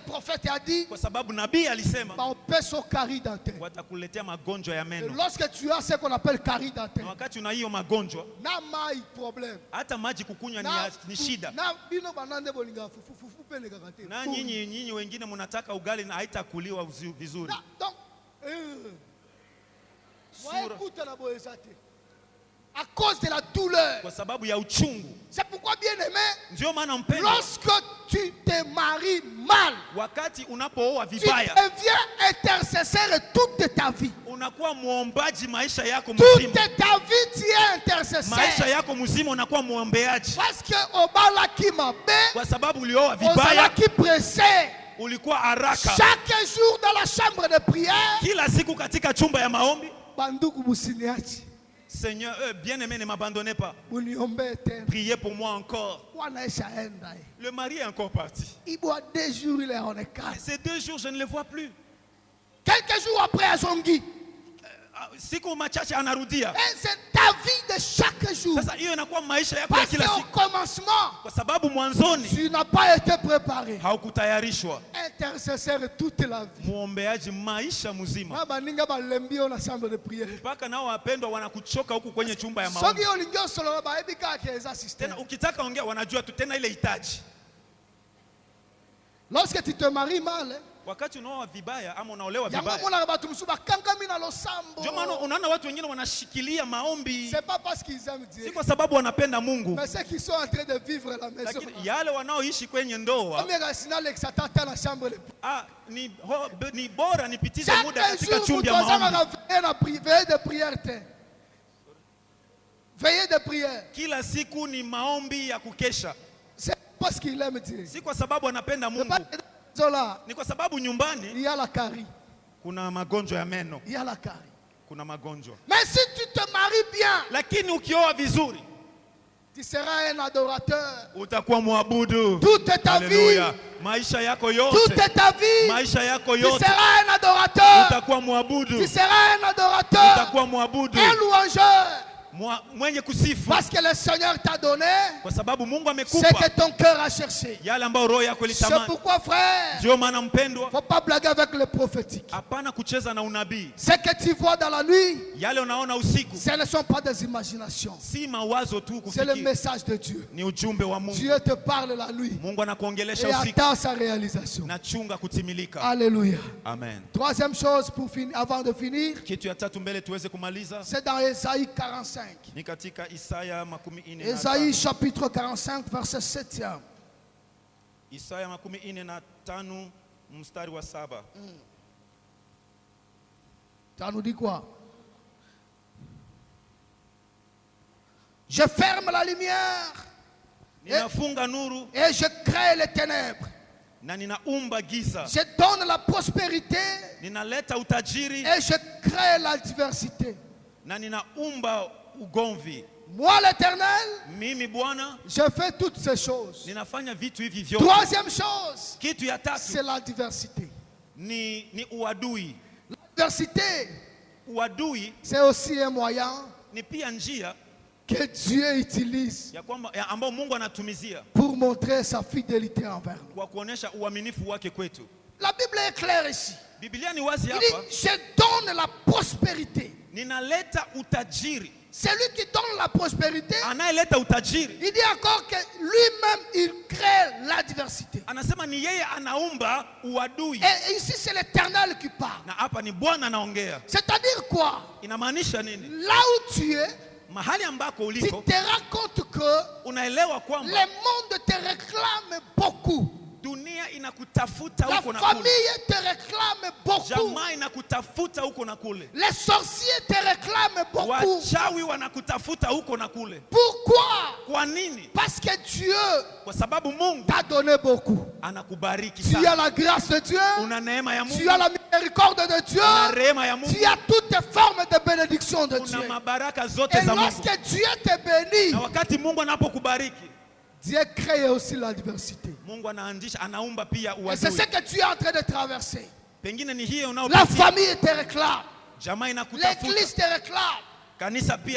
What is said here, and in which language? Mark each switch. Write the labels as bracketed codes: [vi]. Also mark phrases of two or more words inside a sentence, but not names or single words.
[sw] Kwa sababu nabii alisema watakuletea magonjwa ya meno. Na wakati una hiyo magonjwa, hata maji kukunywa ni shida. Na nyinyi wengine mnataka ugali na haitakuliwa vizuri. [fr] À cause de la douleur. [sw] Kwa sababu ya uchungu. [fr] C'est pourquoi, bien aimé, [sw] ndio maana mpendwa, [fr] lorsque tu te maries mal, [sw] wakati unapooa vibaya, [fr] tu deviens intercesseur toute ta vie. [sw] Unakuwa muombaji maisha yako mzima. [fr] Toute ta vie tu es intercesseur. [sw] Maisha yako mzima unakuwa muombeaji. [fr] Parce que [ln] obala ki mabe, [sw] kwa sababu ulioa vibaya, [ln] ki pressé, [sw] ulikuwa haraka. [fr] Chaque jour dans la chambre de prière, [sw] kila siku katika chumba ya maombi, bandugu musiniachi. [fr] Seigneur, bien-aimé, ne m'abandonnez pas. Priez pour moi encore. Le mari est encore parti. Ces 2 jours, je ne le vois plus. Quelques jours après, à Zongi. [sw] Siku machache anarudia. [fr] C'est ta vie de chaque jour. [sw] Sasa hiyo inakuwa maisha yako ya kila siku. [fr] Parce qu'au commencement, [sw] kwa sababu mwanzoni, [fr] tu n'as pas été préparé. [sw] Haukutayarishwa. [fr] Intercesseur toute la vie. [sw] Muombeaji maisha mzima. [ln] Na baninga balembi na [fr] chambre de prière. [sw] Mpaka nao wapendwa wanakuchoka huku kwenye chumba ya maombi. [ln] Soki olingio solo ba ebika kieza system. [sw] Tena ukitaka ongea wanajua tu tena ile hitaji. [fr] Lorsque tu te maries mal, [sw] wakati unaoa vibaya ama unaolewa vibaya, ndio maana unaona watu wengine wanashikilia maombi. Si kwa sababu wanapenda Mungu, lakini yale wanaoishi kwenye ndoa, ni bora nipitize muda katika chumba ya maombi. Kila siku ni maombi ya kukesha. Si kwa sababu anapenda Mungu, ni kwa sababu nyumbani kuna magonjwa ya meno. Kuna magonjwa. [fr] Mais si tu te maries bien, [sw] lakini ukioa vizuri, [fr] tu seras un adorateur. [sw] Utakuwa muabudu. [fr] Toute ta vie, [sw] maisha yako yote, [fr] toute ta vie, [sw] maisha yako yote, [fr] tu seras un adorateur. [sw] Utakuwa muabudu. [fr] Tu seras un adorateur. [sw] Utakuwa muabudu. [fr] Un louangeur. [sw] Mwenye kusifu. [fr] Parce que le Seigneur t'a donné [sw] kwa sababu Mungu amekupa [fr] ce que ton cœur a cherché. [sw] Yale ambayo roho yako ilitamani. [fr] C'est pourquoi, frère, [sw] ndio maana mpendwa, [fr] faut pas blaguer avec le prophétique. [sw] Hapana kucheza na unabii. [fr] Ce que tu vois dans la nuit, [sw] yale unaona usiku, [fr] ce ne sont pas des imaginations. [sw] Si mawazo tu kufikiri. [fr] C'est le message de Dieu. [sw] Ni ujumbe wa Mungu. [fr] Dieu te parle la nuit. [sw] Mungu anakuongelesha usiku. [fr] Et attend sa réalisation. [sw] Na chunga kutimilika. [fr] Alléluia. Amen. Troisième chose pour finir, avant de finir. [sw] Kitu ya tatu mbele tuweze kumaliza. [fr] C'est dans Ésaïe 45. [sw] Ni katika Isaya 45. [fr] Ésaïe chapitre 45 verset 7. [sw] Isaya 45 mstari wa 7. [fr] Ça nous dit quoi? Je ferme la lumière [sw] ninafunga nuru, [fr] et je crée les ténèbres. [sw] Na ninaumba giza. [fr] Je donne la prospérité [sw] ninaleta utajiri, [fr] et je crée la diversité. [sw] Na ninaumba ugomvi. [fr] Moi l'Éternel, [sw] mimi Bwana, [fr] je fais toutes ces choses. [sw] Ninafanya vitu hivi vyote. [fr] Troisième chose, [sw] kitu ya tatu, [fr] c'est la diversité. [sw] Ni uadui. [fr] La diversité, [sw] uadui, [fr] c'est aussi un moyen [sw] ni pia njia [fr] que Dieu utilise [sw] ya kwamba ambao Mungu anatumizia [fr] pour montrer sa fidélité envers nous. [sw] Kwa kuonesha uaminifu wake kwetu. [fr] La Bible est claire ici. [sw] Biblia ni wazi hapa. [fr] Il dit, je donne la prospérité. [sw] Ninaleta utajiri. [fr] C'est lui qui donne la prospérité. [sw] Anayeleta utajiri. [fr] Il dit encore que lui-même il crée la diversité. [sw] Anasema ni yeye anaumba uadui. [fr] Et ici c'est l'Éternel qui parle. [sw] Na hapa ni Bwana anaongea. [fr] C'est-à-dire quoi? [sw] Inamaanisha nini? [fr] Là où tu es, [sw] mahali ambako uliko, [fr] tu te rends compte que [sw] unaelewa kwamba [fr] le monde te réclame beaucoup. [sw] Dunia inakutafuta huko na kule. [fr] La famille te réclame beaucoup. [sw] Jamaa inakutafuta huko na kule. [fr] Les sorciers te réclament beaucoup. [sw] Wachawi wanakutafuta huko na kule. [fr] Pourquoi? [sw] Kwa nini? [fr] Parce que Dieu [sw] Kwa sababu Mungu [fr] t'a donné beaucoup. [sw] anakubariki [fr] Tu [sw] sana. [fr] as la grâce de Dieu. [sw] Una neema ya Mungu. [fr] Tu as la miséricorde de Dieu. [sw] Una rehema ya Mungu. [fr] Tu as toutes les formes de bénédiction de Dieu. [sw] Una mabaraka zote [fr] Et [sw] za Mungu. [fr] lorsque Dieu te bénit, [sw] Na wakati Mungu anapokubariki, [fr] Dieu crée aussi la diversité. [sw] Mungu anaanzisha, anaumba pia [fr] Et c'est ce [sw] uadui. [fr] que tu es en train de traverser. [sw] Pengine ni hiyo [fr] La [sw] unaopitia. [fr] famille te réclame. [sw] Jamaa [fr] L'église [sw] inakutafuta. [fr] te réclame. [sw] Kanisa pia